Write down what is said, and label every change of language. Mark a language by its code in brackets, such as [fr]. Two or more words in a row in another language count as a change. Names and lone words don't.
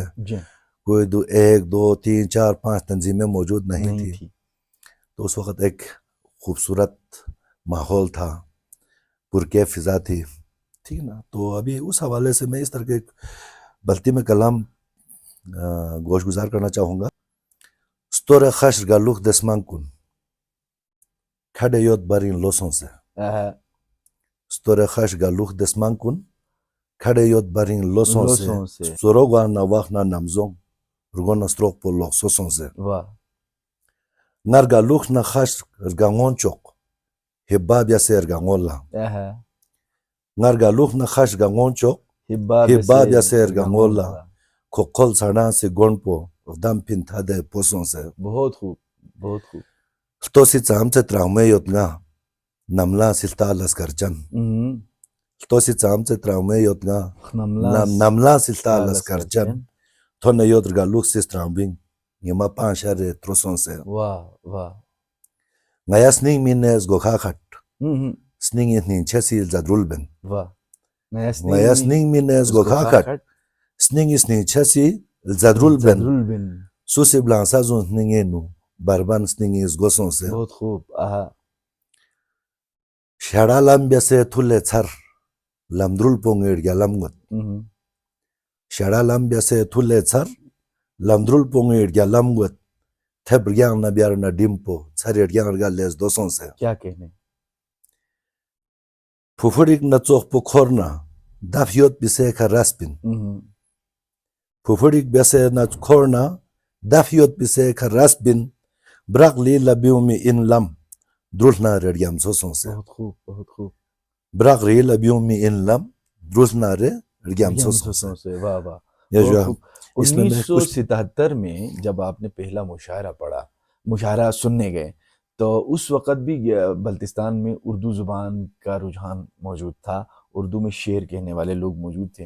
[ur] کوئی 1 2 3 4 5 تنظیمیں موجود نہیں تھی. تو اس وقت ایک خوبصورت ماحول تھا, پرکیف فضا تھی, ٹھیک نا. تو ابھی اس حوالے سے میں اس طرح کے بلتی میں کلام گوش گزار کرنا چاہوں گا. [bft] ستور خش گالوخ دسمان کن کھڑے یوت برین لوسوں سے. ستور خش گالوخ دسمان کن کھڑے یوت برین لوسوں سے. سوروگا نواخ نا نمزوں رگون استروک پو لوک سوسوں سے. نر گالوخ نا خش رگانگون چوک حباب یا سیر گانگولا. نر گالوخ نا خش گانگون چوک حباب یا سیر گانگولا. کھوکھول ساڑا سے گون پو دم پن تھا دے پوسوں سے. [ur] بہت خوب, بہت خوب. [bft] تو سی چام سے تراؤمے یوتنا نملا سلتا لسکر چن. تو سی چام سے تراؤمے یوتنا نملا سلتا لسکر چن. تو نیوتر گالوخ سے تراؤمبنگ یما پانشا رے تروسوں سے. [ur] واہ واہ. [bft] نیا سنینگ مینز گوکھا کھٹ سنینگ اتنی چھسی زدرول بن. [ur] واہ. [bft] نیا سنینگ مینز گوکھا کھٹ سنینگ اتنی چھسی زدرول بن. سوسی بلانسا زون سنینگے نو Barban Stingis Gosonse, [ur] بہت خوب. [bft] Shadalam Bese Tule Tsar, Lamdrul Pongir Galamgut, Shadalam Bese Tule Tsar, Lamdrul Pongir Galamgut, Tebrian Nabiarna Dimpo, Tsarian Gales Dosonse, [ur] کیا کہنے. [bft] Pufurik Natsoch Pokorna, Dafiot Biseka Raspin, Pufurik Bese Nat Korna, Dafiot Biseka Raspin, Brakli Labiumi in Lam, Drulna Rediam Sosonse, [ur] بہت خوب بہت خوب. [bft] Brakli Labiumi in Lam, Drulna Rediam سوسوں Sosonse. [ur] سے. واہ واہ. یہ جو بہت خوب. اس میں میں کچھ 1977 میں جب آپ نے پہلا مشاعرہ پڑھا، مشاعرہ سننے گئے، تو اس وقت بھی بلتستان میں اردو زبان کا رجحان موجود تھا، اردو میں شعر کہنے والے لوگ موجود تھے.